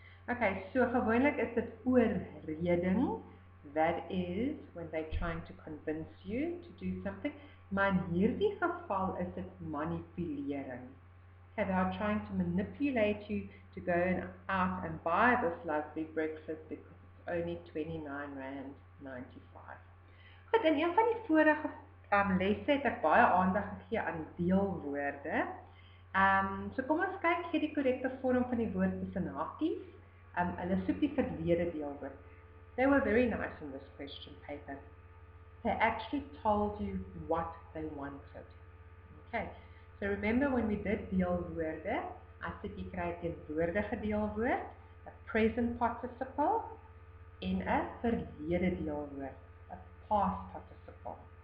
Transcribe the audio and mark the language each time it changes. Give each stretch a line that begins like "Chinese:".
English: Okay, so gewoonlik is dit oorreding. That is when they're trying to convince you to do something.
Afrikaans: Maar in hierdie geval is dit manipulering.
English: Okay, they are trying to manipulate you to go out and buy this lovely breakfast because it's only R29.95.
Afrikaans: Goed, in een van die vorige lesse het ek baie aandag gegee aan deelwoorde. So kom ons kyk gee die korrekte vorm van die woord tussen hakies. Hulle soek die verlede deelwoord.
English: They were very nice in this question paper. They actually told you what they wanted. Okay, so remember when we did deelwoorde, I said jy kry 'n teenwoordige deelwoord, 'n present participle en 'n verlede deelwoord, 'n past participle.